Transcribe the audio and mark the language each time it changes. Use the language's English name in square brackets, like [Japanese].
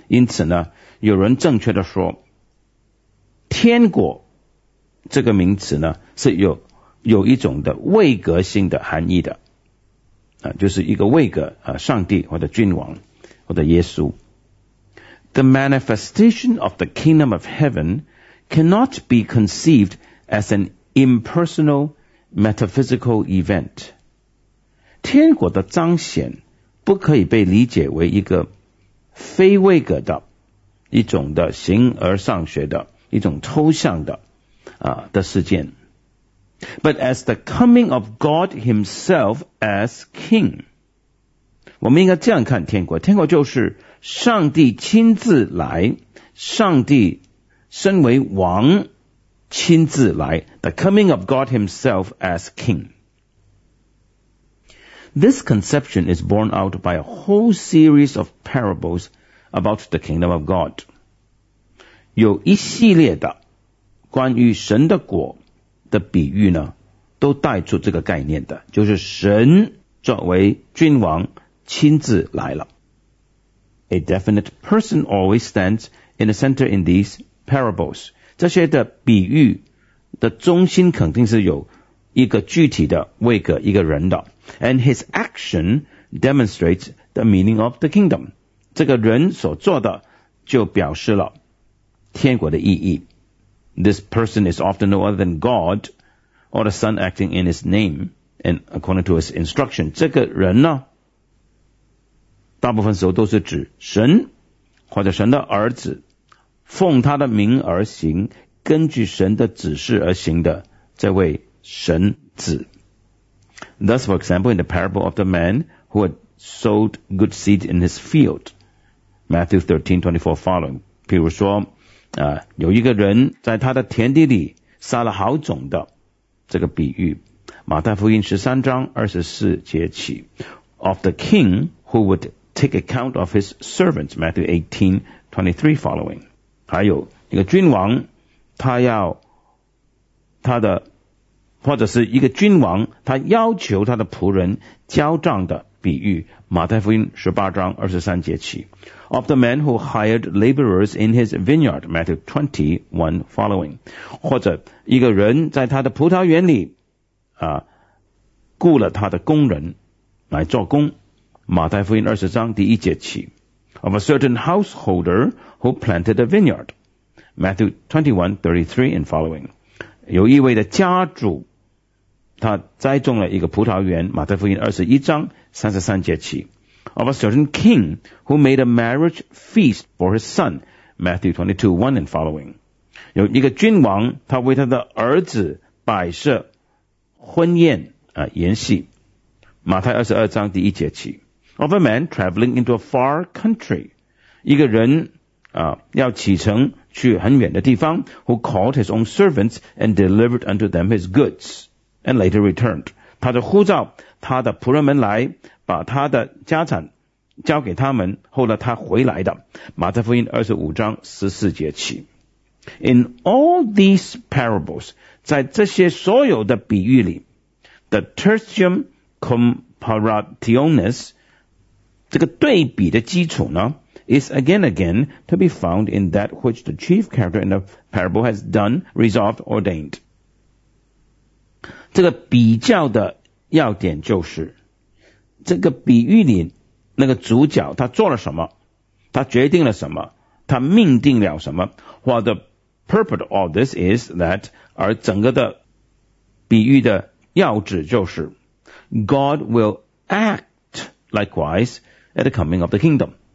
[Chinese] 因此呢，有人正确地说，天国这个名词呢，是有一种的位格性的含义的，就是一个位格，上帝或者君王或者耶稣。 [English] The manifestation of the kingdom of heaven cannot be conceived as an impersonal metaphysical event. [Chinese] 天国的彰显不可以被理解为一个非位格的一种的形而上学的一种抽象的的事件 [English] But as the coming of God himself as king [Chinese] 我们应该这样看天国天国就是上帝亲自来 [English] 上帝身为王亲自来 The coming of God himself as king This conception is borne out by a whole series of parables about the kingdom of God. [Chinese] 有一系列的关于神的国的比喻呢，都带出这个概念的，就是神作为君王亲自来了。 [English] A definite person always stands in the center in these parables. [Chinese] 这些的比喻的中心肯定是有一个具体的位格，一个人的。 [English] And his action demonstrates the meaning of the kingdom. [Chinese] 这个人所做的就表示了天国的意义。 [English] This person is often no other than God or the Son acting in his name and according to his instruction. [Chinese] 这个人呢，大部分时候都是指神或者神的儿子奉他的名而行根据神的指示而行的这位神子。 [English] Thus, for example, in the parable of the man who had sowed good seed in his field, Matthew 13:24 following. [Chinese] 譬如说，有一个人在他的田地里撒了好种的这个比喻，马太福音十三章二十四节起 ， [English] of the king who would take account of his servants, Matthew 18:23 following. [Chinese] 还有一个君王，他要他的。或者是一个君王他要求他的仆人交账的比喻，马太福音18:23起。 [English] Of the man who hired laborers in his vineyard, Matthew 21:1. [Chinese] 或者一个人在他的葡萄园里啊，雇了他的工人来做工，马太福音20:1起。 [English] Of a certain householder who planted a vineyard, Matthew 21:33. [Chinese] 有一位的家主，他栽种了一个葡萄园，马太福音21:33起。 [English] Of a certain king who made a marriage feast for his son, Matthew 22:1. [Chinese] 有一个君王，他为他的儿子摆设婚宴啊筵席，马太22:1起。 [English] Of a man traveling into a far country, [Chinese] 一个人啊要启程去很远的地方， [English] who called his own servants and delivered unto them his goods and later returned. [Chinese] 他就呼召他的仆人们来，把他的家产交给他们，后来他回来的。马太福音25:14起。 [English] In all these parables, [Chinese] 在这些所有的比喻里， [English] the tertium comparationis, [Chinese] 这个对比的基础呢， [English] is again to be found in that which the chief character in the parable has done, resolved, ordained. [Chinese] 这个比较的要点就是，这个比喻里那个主角他做了什么，他决定了什么，他命定了什么。 [English] What the purpose of this is that, [Chinese] 而整个的比喻的要旨就是， [English] God will act likewise at the coming of the kingdom.